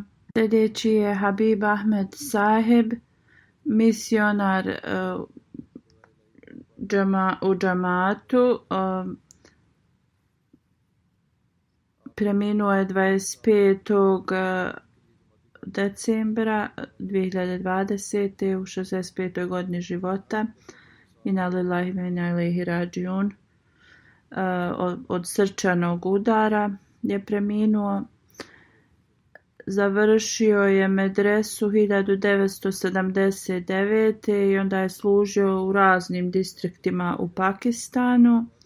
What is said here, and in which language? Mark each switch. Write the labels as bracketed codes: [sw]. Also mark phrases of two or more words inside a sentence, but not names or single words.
[bs] Sljedeći je Habib Ahmed Sahib, misionar u džamatu. Preminuo je 25. decembra 2020. u 65. godini života. [ar] إنا لله وإنا إليه راجعون. [bs] Od srčanog udara je preminuo. Završio je medresu 1979. i onda je služio u raznim distriktima u Pakistanu.